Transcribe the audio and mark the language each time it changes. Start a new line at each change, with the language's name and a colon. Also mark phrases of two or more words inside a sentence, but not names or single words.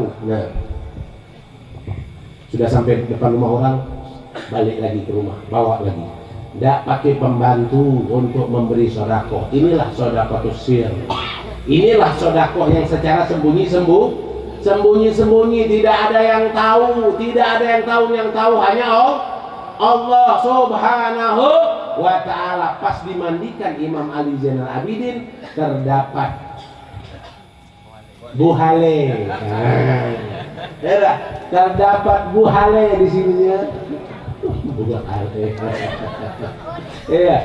Indonesian: Nah, sudah sampai depan rumah orang, balik lagi ke rumah, bawa lagi. Tidak pakai pembantu untuk memberi sedekah. Inilah sedekah sir. Inilah sedekah yang secara sembunyi-sembunyi, tidak ada yang tahu, yang tahu hanya Allah
Arabic: سبحانه وتعالى.
Indonesian: Pas dimandikan Imam Ali Zainal Abidin terdapat buhale. Terdapat buhale di sininya. Iya.